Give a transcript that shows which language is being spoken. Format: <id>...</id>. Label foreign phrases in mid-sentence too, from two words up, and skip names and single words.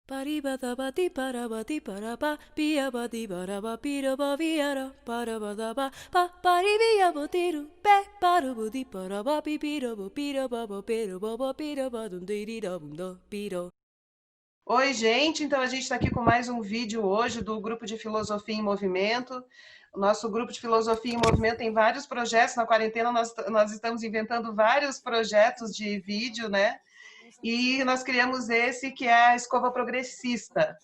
<pt>Paribadabati parabati paraba piabati paraba piraba viara parabadaba pa paribiabotiru pe parabudi paraba pipirabo pirababa pirababa piraba dundirabunda piro. Oi, gente. Então a gente está aqui com mais um vídeo hoje do Grupo de Filosofia em Movimento. O nosso Grupo de Filosofia em Movimento tem vários projetos. Na quarentena nós estamos inventando vários projetos de vídeo, né? E nós criamos esse que é a Escova Progressista.</pt>